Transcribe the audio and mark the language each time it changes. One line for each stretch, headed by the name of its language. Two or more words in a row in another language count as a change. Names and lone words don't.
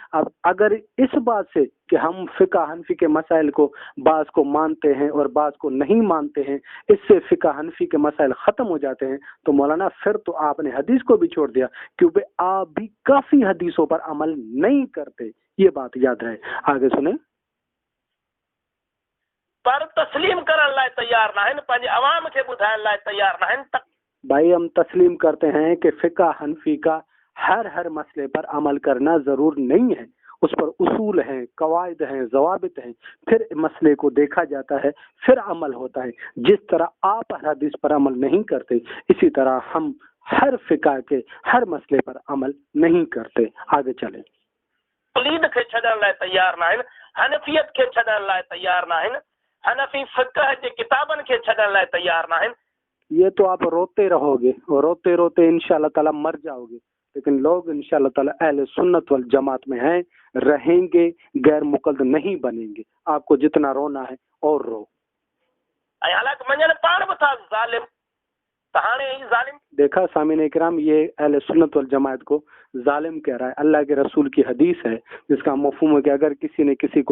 Urdu: اب اگر اس بات سے کہ ہم فقہ حنفی کے مسائل کو بعض کو مانتے ہیں اور بعض کو نہیں مانتے ہیں، اس سے فقہ حنفی کے مسائل ختم ہو جاتے ہیں، تو مولانا پھر تو آپ نے حدیث کو بھی چھوڑ دیا، کیونکہ آپ بھی کافی حدیثوں پر عمل نہیں کرتے. یہ بات یاد رہے۔ آگے سنے.
Sindhi: पर तस्लीम करण लाइ तैयार ना आहिनि, पंहिंजे अवाम खे ॿुधाइण लाइ तैयार ना आहिनि।
Urdu: بھائی ہم تسلیم کرتے ہیں کہ فقہ حنفی کا ہر مسئلے پر عمل کرنا ضروری نہیں ہے، اس پر اصول ہیں، قواعد ہیں، ضوابط ہیں، پھر مسئلے کو دیکھا جاتا ہے، پھر عمل ہوتا ہے. جس طرح آپ ہر حدیث پر عمل نہیں کرتے، اسی طرح ہم ہر فقہ کے ہر مسئلے پر عمل نہیں کرتے. آگے چلیں.
Sindhi: तक़लीद खे छॾण लाइ तैयार ना आहिनि, हनफियत खे छॾण लाइ तैयार ना आहिनि, हनफी फ़िक़ह जे किताबनि खे छॾण लाइ तैयार ना आहिनि।
Urdu: یہ تو آپ روتے رہو گے اور روتے روتے
Arabic: إن شاء الله تعالى
Urdu: مر جاؤ گے، لیکن لوگ
Arabic: إن شاء الله تعالى
Urdu: اہل سنت والجماعت میں ہیں، رہیں گے، غیر مقلد نہیں بنیں گے. آپ کو جتنا رونا ہے اور رو.
Sindhi: हालांकि मञनि पाण बि था ज़ालिम, त हाणे ही ज़ालिम।
Urdu: دیکھا سامعین اکرام، یہ اہل سنت والجماعت کو ظالم کہہ رہا ہے. اللہ کے رسول کی حدیث ہے جس کا مفہوم ہے کہ اگر کسی نے کسی کو